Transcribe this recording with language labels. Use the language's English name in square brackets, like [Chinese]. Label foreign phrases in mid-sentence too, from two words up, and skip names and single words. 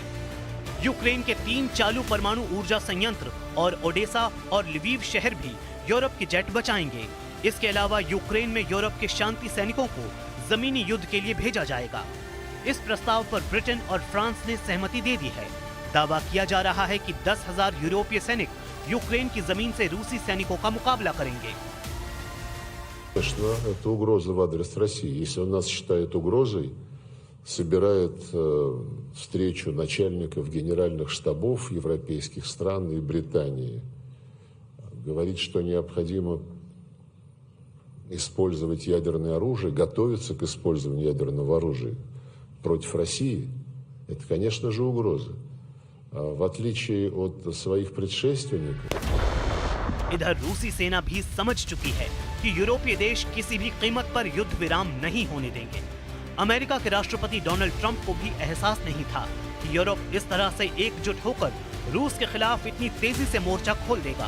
[Hindi] यूक्रेन के 3 चालू परमाणु ऊर्जा संयंत्र और ओडेसा और लिवीव शहर भी यूरोप के जेट बचाएंगे। इसके अलावा यूक्रेन में यूरोप के शांति सैनिकों को जमीनी युद्ध के लिए भेजा जाएगा। इस प्रस्ताव पर ब्रिटेन और फ्रांस ने सहमति दे दी है। दावा किया जा रहा है कि 10,000 यूरोपीय सैनिक यूक्रेन की जमीन से रूसी सैनिकों का मुकाबला करेंगे। [Russian] Конечно, это угроза в адрес России. Если он нас считает угрозой, собирает встречу начальников генеральных штабов европейских стран и Британии, говорит, что необходимо использовать ядерное оружие, готовиться к использованию ядерного оружия против России, это, конечно же, угроза. В отличие от своих предшественников. [Hindi] इधर रूसी सेना भी समझ चुकी है कि यूरोपीय देश किसी भी कीमत पर युद्ध विराम नहीं होने देंगे। अमेरिका के राष्ट्रपति डोनाल्ड ट्रंप को भी एहसास नहीं था कि यूरोप इस तरह से एकजुट होकर रूस के खिलाफ इतनी तेजी से मोर्चा खोल देगा।